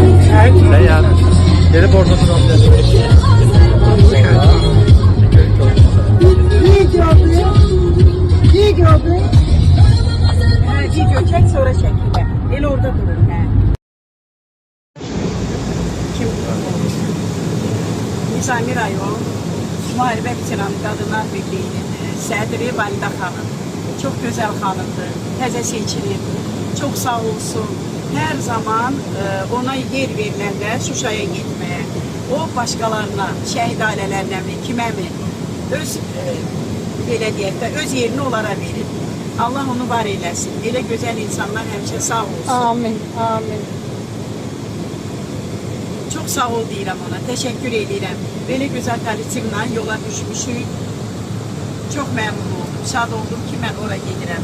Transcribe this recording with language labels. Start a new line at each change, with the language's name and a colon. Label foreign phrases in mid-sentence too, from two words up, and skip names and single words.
Turkish: Seyyar. Gelip orada duralım. Video çek sonra çekme. El orada durur.
Azerbaijani: Nizami rayon Müharibə veteranı Qadınlar Birliği'nin sədri Valide Hanım.
Turkish: Çok güzel hanımdır.
Azerbaijani: Təzə seçilir.
Turkish: Çok sağ olsun. Her zaman ona yer veriləndə Şuşaya gitmeye, o başkalarına,
Azerbaijani: şəhid ailələrlə mi, kimə mi, öz belə deyək də, öz yerini onlara verir. Allah onu var eyləsin. Elə gözəl insanlar həmişə sağ olsun. Amin, amin. Çok sağ ol deyirəm ona, teşekkür edirəm. Belə gözəl kolektivlə yola düşmüşük. Çok məmnun oldum, şad oldum ki, mən oraya gedirəm.